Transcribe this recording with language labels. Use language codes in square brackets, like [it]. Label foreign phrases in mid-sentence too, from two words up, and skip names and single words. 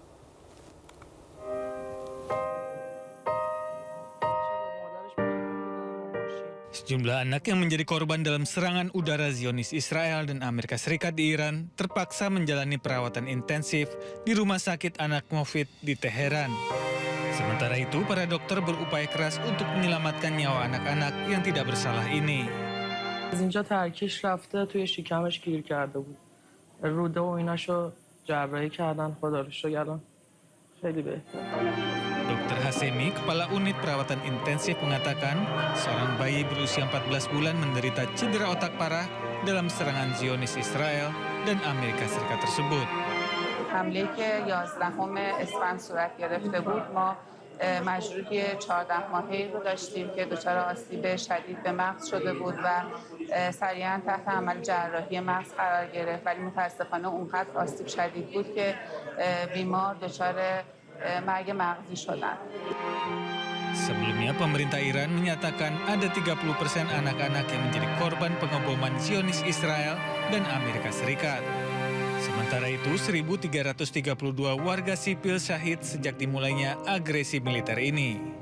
[id] Sejumlah anak yang menjadi korban dalam serangan udara Zionis Israel dan Amerika Serikat di Iran terpaksa menjalani perawatan intensif di Rumah Sakit Anak Mofid di Teheran. Sementara itu, para dokter berupaya keras untuk menyelamatkan nyawa anak-anak yang tidak bersalah ini. [fa] از اینجا ترکیش رفته توی شکمش گیر کرده بود. روده و ایناشو جراحی کردن. خدا رو شکر الان خیلی بهتره. [id] Dr. Hasemi, Kepala Unit Perawatan Intensif mengatakan, seorang bayi berusia 14 bulan menderita cedera otak parah dalam serangan Zionis Israel dan Amerika Serikat tersebut. [fa] حمله که 11 اسفند صورت گرفته بود ما مجروحی 14 ماهه‌ای رو داشتیم که دچار آسیب شدید به مغز شده بود و سریعا تحت عمل جراحی مغز قرار گرفت ولی متاسفانه اونقدر آسیب شدید بود که بیمار دچار مرگ مغزی شدند. [id] Sebelumnya, pemerintah Iran menyatakan ada 30% anak-anak yang menjadi korban pengeboman Zionis Israel dan Amerika Serikat. Sementara itu, 1.332 warga sipil syahid sejak dimulainya agresi militer ini.